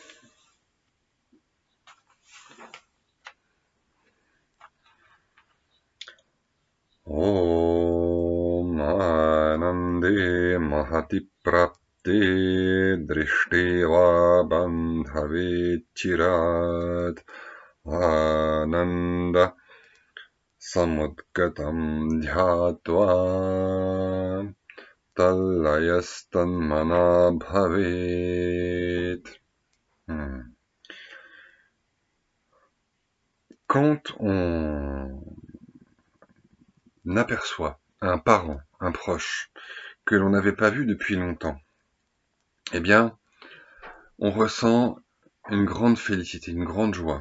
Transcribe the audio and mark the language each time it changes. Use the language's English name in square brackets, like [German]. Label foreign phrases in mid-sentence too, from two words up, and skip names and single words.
[Sanskrit] Om Anande Mahati Prapte Drishteva Bandhave Chirat Ananda Samudgatam Dhyatva Tallayastan Bhavet. [French] Quand on aperçoit un parent, un proche, que l'on n'avait pas vu depuis longtemps, eh bien, on ressent une grande félicité, une grande joie.